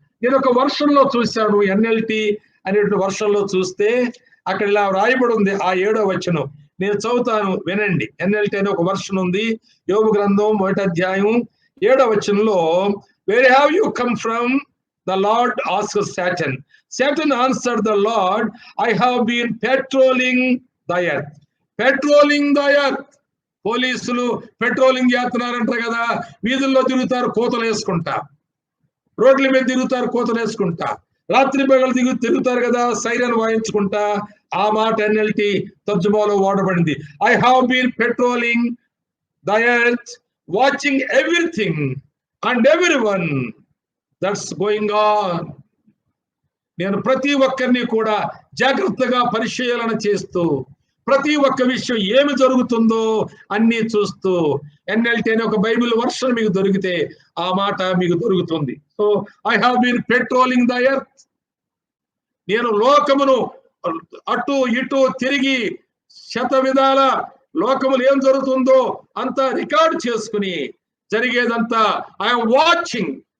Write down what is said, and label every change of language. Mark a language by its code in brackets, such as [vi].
[te] నేను ఒక వర్షంలో చూశాను, NLT అనే వర్షంలో చూస్తే అక్కడ ఇలా రాయబడి ఉంది ఆ 7వ వచనం. నేను చదువుతాను, వినండి. NLT అనే ఒక వర్షన్ ఉంది. యోబు గ్రంథం 1వ అధ్యాయం 7వ వచనంలో, [en] where have you come from? The Lord asked Satan. Satan answered the Lord, I have been patrolling the earth. Patrolling the earth. [te] పోలీసులు పెట్రోలింగ్ చేస్తున్నారంటారు కదా, వీధుల్లో తిరుగుతారు కోతలు వేసుకుంటా, రోడ్ల మీద తిరుగుతారు కోతలు వేసుకుంటా, రాత్రి పగలు తిరుగుతారు కదా సైరన్ వాయించుకుంటా. ఆ మాట NLT తర్జుమాలో వాడబడింది. [en] I have been patrolling the earth, watching everything and everyone that's going on. [te] నేను ప్రతి ఒక్కరిని కూడా జాగ్రత్తగా పరిశీలన చేస్తూ ప్రతి ఒక్క విషయం ఏమి జరుగుతుందో అన్ని చూస్తూ, NLT అనే ఒక బైబిల్ వర్షన్ మీకు దొరికితే ఆ మాట మీకు దొరుకుతుంది. [en] So I have been patrolling the earth. [te] నేను లోకమును అటు ఇటు తిరిగి శత విధాల లోకములు ఏం జరుగుతుందో అంతా రికార్డ్ చేసుకుని జరిగేదంతా [en] I'm watching.